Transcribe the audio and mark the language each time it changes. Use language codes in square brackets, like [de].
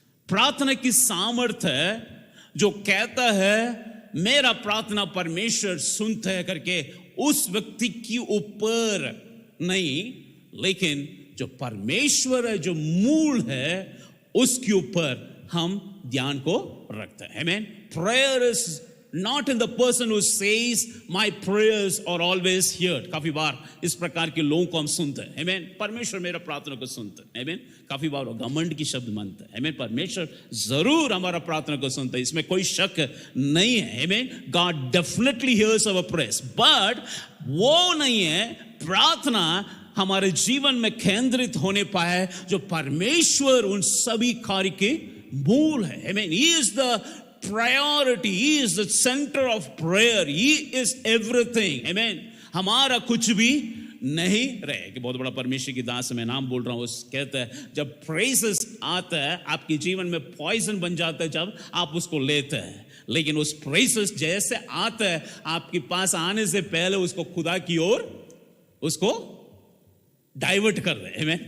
[hi] प्रार्थना की सामर्थ्य है जो कहता है मेरा प्रार्थना परमेश्वर सुनता है करके उस व्यक्ति के ऊपर नहीं, लेकिन जो परमेश्वर है, जो मूल है, उसके ऊपर हम ध्यान को रखते हैं। आमीन। [en] Prayer is not in the person who says my prayers are always heard. [hi] काफी बार इस प्रकार के लोगों को हम सुनते हैं, आमीन, परमेश्वर मेरा प्रार्थना को सुनते हैं, आमीन। काफी बार वो घमंड की शब्द मानते हैं, आमीन, परमेश्वर जरूर हमारा प्रार्थना को सुनता है, इसमें कोई शक नहीं है, आमीन। [en] God definitely hears our prayers, but [hi] वो नहीं है प्रार्थना हमारे जीवन में केंद्रित होने पाए जो परमेश्वर उन सभी कार्य के मूल है। आमीन। [en] He is the priority, he is the center of prayer, he is everything। [hi] आमीन। हमारा कुछ भी नहीं रहे। कि बहुत बड़ा परमेश्वर की दास मैं नाम बोल रहा हूं, उस कहता है जब प्रेजेस आता है आपके जीवन में पॉइजन बन जाता है जब आप उसको लेते हैं, लेकिन उस प्रेजेस जैसे आता है आपके पास आने से पहले उसको खुदा की ओर उसको डाइवर्ट कर रहे हैं। आमेन।